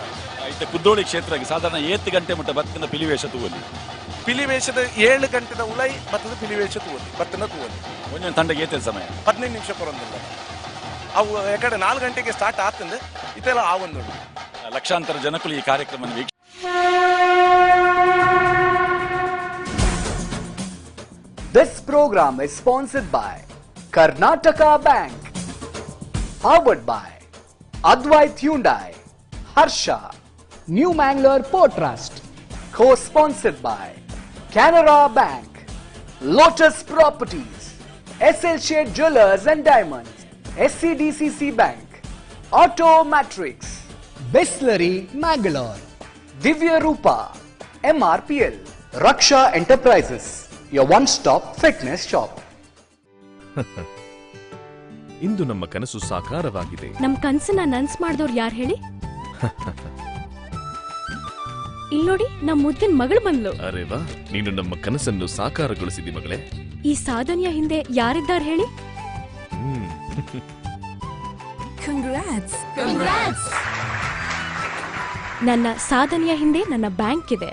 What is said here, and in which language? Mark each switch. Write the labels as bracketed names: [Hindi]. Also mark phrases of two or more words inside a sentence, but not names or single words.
[Tulu] ಐತೆ ಕುದ್ರೋಳಿ ಕ್ಷೇತ್ರಕ್ಕೆ ಸಾಧಾರಣ 7 ಗಂಟೆ ಮುಟ್ಟ ಭಕ್ತನ ಪಿಲಿವೇಷ ತೂವಲಿ ಪಿಲಿವೇಷದ 7 ಗಂಟೆದ ಉಲೈ ಬತ್ತದ ಪಿಲಿವೇಷ ತೂವಲಿ ಭಕ್ತನ ತೂವಲಿ ಒಂದೊಂದು ತಂಡಕ್ಕೆ ಏತೆ ಸಮಯ 15 ನಿಮಿಷ ಕೊರೊಂದಿಲ್ಲ ಅವು ಯಾಕಡೆ 4 ಗಂಟೆಗೆ ಸ್ಟಾರ್ಟ್ ಆಗ್ತಂದೆ ಇದೆಲ್ಲ ಆ ಒಂದು [Kannada] ಲಕ್ಷಾಂತರ ಜನಕ್ಕೂ ಈ ಕಾರ್ಯಕ್ರಮ [English] This program is sponsored by Karnataka Bank, powered by Advait Hyundai, Harsha, New Mangalore Port Trust, co-sponsored by Canara Bank, Lotus Properties, SL Shade Jewelers and Diamonds, SCDCC Bank, Auto Matrix, Bisleri Mangalore, Divya Rupa, MRPL, Raksha Enterprises, your one-stop fitness shop. [Kannada] ಇಂದು ನಮ್ಮ ಕನಸು ಸಾಕಾರವಾಗಿದೆ. ನಮ್ ಕನಸನ್ನ ನನ್ಸ್ ಮಾಡಿದವ್ರು ಯಾರು ಹೇಳಿ? ಇಲ್ಲಿ ನೋಡಿ, ನಮ್ಮ ಮುದ್ದಿನ ಮಗಳು ಬಂದ್ಲು. [Hindi] अरे वाह, [Kannada] ನೀನು ನಮ್ಮ ಕನಸನ್ನು ಸಾಕಾರಗೊಳಿಸಿದಿ ಮಗಳೇ. ಈ ಸಾಧನೆಯ ಹಿಂದೆ ಯಾರಿದ್ದಾರೆ ಹೇಳಿ? ನನ್ನ ಸಾಧನೆಯ ಹಿಂದೆ ನನ್ನ ಬ್ಯಾಂಕ್ ಇದೆ.